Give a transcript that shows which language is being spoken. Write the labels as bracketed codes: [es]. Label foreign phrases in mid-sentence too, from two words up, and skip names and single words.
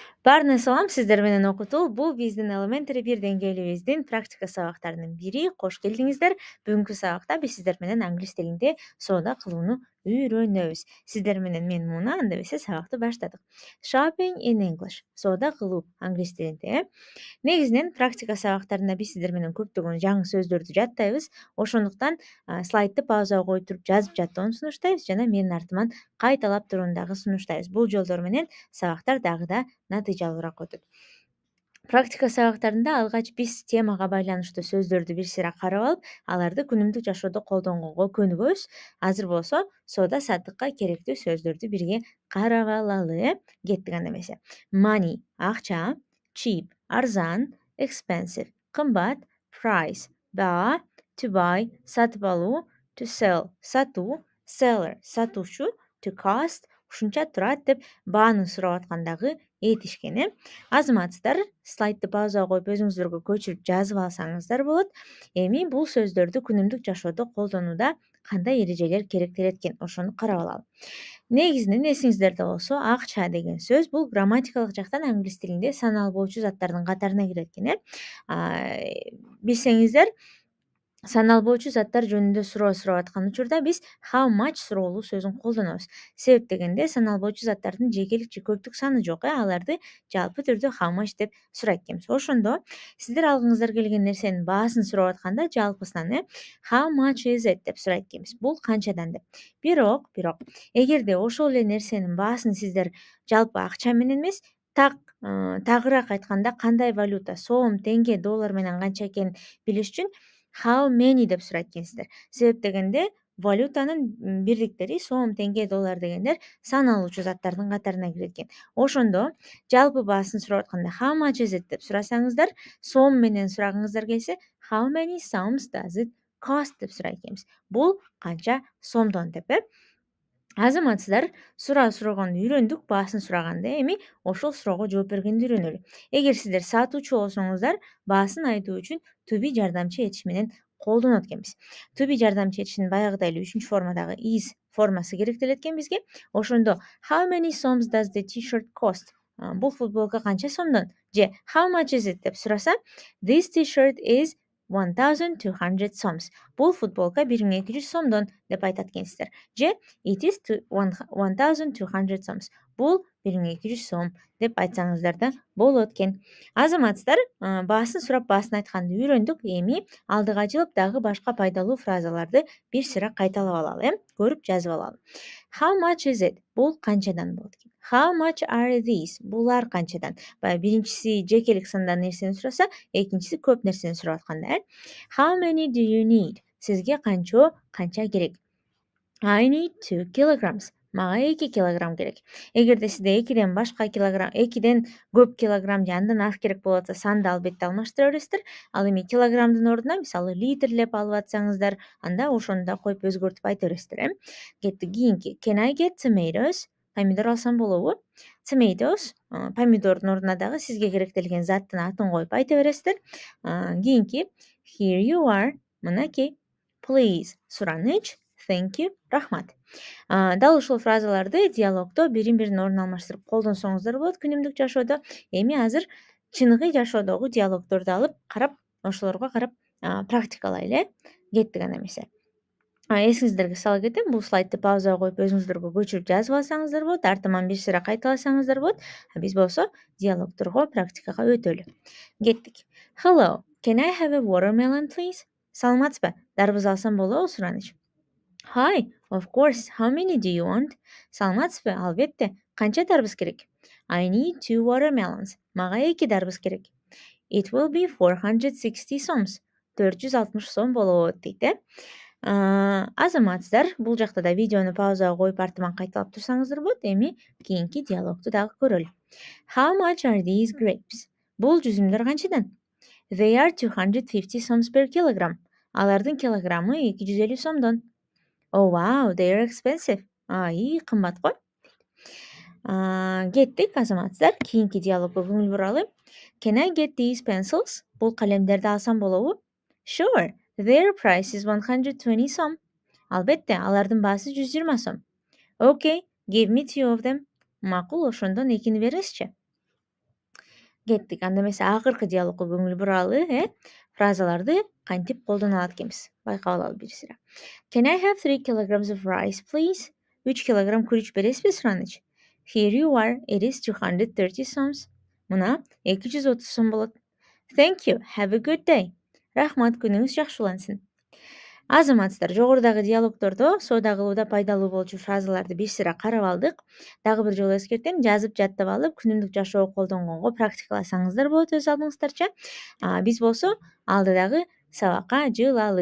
[ky] Баарына салам, сиздер менен окутуу. Бул биздин Elementary 1 деңгээлибиздин практика сабактарынын бири. Кош келдиңиздер. Бүгүнкү сабакта биз сиздер менен англис тилинде соода кылууну үйрөнөбүз. Сиздер менен мен Муна, анда эмесе сабакты баштадык. [en] Shopping in English. [ky] Соода кылуу англис тилинде. Негизинен практика сабактарында биз сиздер менен көптөгөн жаңы сөздөрдү жаттайбыз. Ошондуктан слайдты паузага коюп туруп жазып жаттоону сунуштайбыз жана менин артыман кайталап турууну дагы сунуштайбыз. Бул жолдор менен сабактар дагы да натыйжалуураак өтөт. Практика сабактарында алгач биз темага байланыштуу сөздөрдү бир сыйра карап алып, аларды күнүмдүк жашоодо колдонгонго көнүгөбүз. Азыр болсо соода саттыкка керектүү сөздөрдү бирге карап алалы. Кеттик анда эмесе. Money акча, cheap арзан, expensive кымбат, price баа, [en] to buy [ky] сатып алуу, [en] to sell [ky] сатуу, seller сатуучу, [en] to cost [ky] ушунча турат деп бааны сурап аткандагы этишкен. Азаматсыздар, слайдты паузага коюп өзүңүздөргө көчүрүп жазып алсаңыздар болот. Эми бул сөздөрдү күнүмдүк жашоодо колдонууда кандай эрежелер керектелет экен, ошону карап алалы. Негизинен эсиңиздерде болсо, акча деген сөз бул грамматикалык жактан англис тилинде саналбоочу заттардын катарына кирет экен. Билсеңиздер, саналбоочу заттар жөнүндө суроо сурап аткан учурда биз [en] how much [ky] суроолуу сөзүн колдонобуз. Себеп дегенде саналбоочу заттардын жекелик же көптүк саны жок, аларды жалпы түрдө [en] how much [ky] деп сурайт экенбиз. Ошондо сиздер алгыңыздар келген нерсенин баасын сурап атканда жалпысынан [en] how much is it [ky] деп сурайт экенбиз. Бул канчадан деп. Бирок эгерде ошол эле нерсенин баасын сиздер жалпы акча менен эмес, тагыраак айтканда кандай валюта, сом, теңге, доллар менен канча экенин билиш үчүн [en] how many [ky] деп сурайт экенсиздер. Себеп дегенде валютанын бирликтери сом, теңге, доллар дегендер саналуучу заттардын катарына кирет экен. Ошондо жалпы баасын сурап атканда [en] how much is it [ky] деп сурасаңыздар, сом менен сурагыңыздар келсе [en] how many soms does it cost [ky] деп сурайт экенбиз. Бул канча сомдон деп. Азаматсыздар, суроо сураганды үйрөндүк, баасын сураганда эми ошол суроого жооп бергенди үйрөнөлү. Эгер сиздер сатуучу болсоңуздар, баасын айтуу үчүн [en] to be [ky] жардамчы этиш менен колдонот экенбиз. [en] To be [ky] жардамчы этиштин баягыдай эле 3-формадагы is формасы керектелет экен бизге. [en] Ошондо how many soms does the t-shirt cost? [ky] Бул футболка канча сомдон? [en] Же how much is it [ky] деп сураса, [en] this t-shirt is 1200 soms. [ky] Бул футболка 1200 сомдон деп айтат экенсиздер. [en] Же it is 1200 soms. [ky] Бул 1200 сом деп айтсаңыздар да болот экен. Азаматсыздар, баасын сурап баасын айтканды үйрөндүк. Эми алдыга жылып дагы башка пайдалуу фразаларды бир сыйра кайталап алалы, көрүп жазып алалы. [en] How much is it? [ky] Бул канчадан болот экен. [en] How much are these? [ky] Булар канчадан. Баягы биринчиси жекелик сандан нерсени сураса, экинчиси көп нерсени сурап атканда. [en] How many do you need? [ky] Сизге канча керек? [en] I need 2 kilograms. [ky] Мага 2 килограмм керек. Эгерде сизде 2ден башка килограмм, 2ден көп килограмм же андан аз керек болот атса, санды албетте алмаштыра бересиздер. Ал эми килограммдын ордуна мисалы литрлеп алып атсаңыздар, анда ошону да коюп өзгөртүп айта бересиздер. Кеттик кийинки. [en] Can I get tomatoes? [ky] Помидор алсам болобу? Tomatoes, помидордун ордуна дагы сизге керектелген заттын атын коюп айта бересиздер. Кийинки. [en] Here you are. Мынакей. Please. Сураныч. Thank you. [ky] Рахмат. Дал ушул фразаларды диалогдо бирин-биринин ордун алмаштырып колдонсоңуздар болот күнүмдүк жашоодо. Эми азыр чыныгы жашоодогу диалогдорду алып карап, ошолорго карап практикалайлы. Кеттик анда эмесе. Эсиңиздерге сала кетем, бул слайдты паузага коюп өзүңүздөргө көчүрүп жазып алсаңыздар болот, артынан бир сыйра кайталасаңыздар болот. Биз болсо диалогдорго практикага өтөлү. Кеттик. [en] Hello, can I have a watermelon please? [ky] Саламатсызбы? Дарбыз алсам болобу сураныч? [en] Hi, of course. How many do you want? [ky] Саламатсызбы? Албетте. Канча дарбыз керек? [en] I need 2 watermelons. [ky] Мага 2 дарбыз керек. [en] It will be 460 soms. [ky] 460 сом болот дейт. Азаматсыздар, бул жакта да видеону паузага коюп артынан кайталап турсаңыздар болот. Эми кийинки диалогду дагы көрөлү. [en] How much are these grapes? [ky] Бул жүзүмдөр канчадан? [en] They are 250 soms per kilogram. [ky] Алардын килограммы 250 сомдон. [en] Oh wow, they are expensive. [ky] Кымбат го. Кеттик, азаматсыздар. Кийинки диалогго көңүл буралы. [en] Can I get these pencils? [ky] Бул калемдерди алсам болобу? [en] Sure. Their price is 120 som. [ky] Албетте, алардын баасы 120 сом. [en] Okay, give me 2 of them. [ky] Макул, ошондон экини бересичи. Кеттик. Анда эмесе акыркы диалогко көңүл буралы, фразаларды кантип колдоно алат экенбиз. Байкап алалы бир сыйра. [en] Can I have 3 kilograms of rice, please? [ky] 3 килограмм күрүч бересизби сураныч? [en] Here you are. It is 230 soms. [ky] Мына 230 сом болот. [en] Thank you. Have a good day. [ky] Рахмат, күнүңүз жакшы улансын. Азаматсыздар, жогорудагы диалогдордо соода кылууда пайдалуу болчу фразаларды бир сыйра карап алдык. Дагы бир жолу эскертем, жазып жаттап алып, күнүмдүк жашоого колдонгонго практикаласаңыздар болот өз алдыңыздарча. Биз болсо алдыдагы сабакка жылалы.